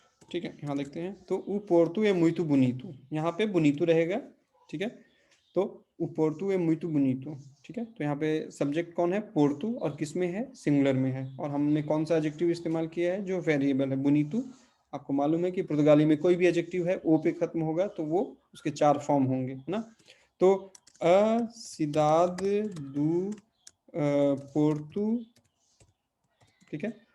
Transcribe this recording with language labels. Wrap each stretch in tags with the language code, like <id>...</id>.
<hi>ठीक है, यहाँ देखते हैं, तो</hi> <pt>o Porto é muito bonito,</pt> <hi>यहाँ पे bonito रहेगा, ठीक है।</hi> <pt>तो o Porto é muito bonito,</pt> <hi>ठीक है। तो यहाँ पे सब्जेक्ट कौन है, पोर्टू, और किस में है, सिंगुलर में है, और हमने कौन सा एडजेक्टिव इस्तेमाल किया है, जो वेरिएबल है, बुनीतू। आपको मालूम है कि पुर्तगाली में कोई भी एडजेक्टिव है ओ पे खत्म होगा तो वो उसके 4 फॉर्म होंगे, है ना। तो</hi> <pt>अ सिदाद दू पोर्टू,</pt> <hi>ठीक है।</hi>